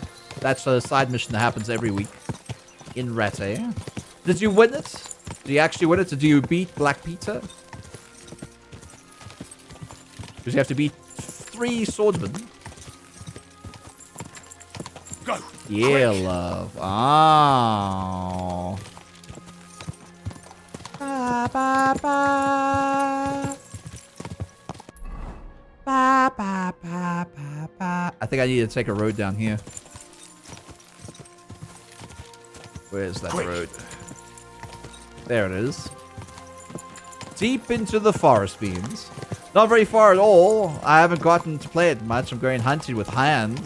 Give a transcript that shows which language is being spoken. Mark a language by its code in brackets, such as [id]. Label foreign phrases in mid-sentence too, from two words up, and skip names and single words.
[en] That's a side mission that happens every week in Ratte. Did you win it? Did you actually win it? Did you beat Black Peter? Because you have to beat 3 swordsmen. Go. Yeah, love. Oh. Ba, ba, ba. Ba, ba, ba, ba, ba. I think I need to take a road down here. Where's that road? There it is. Deep into the forest beams. Not very far at all. I haven't gotten to play it much. I'm going hunting with hands.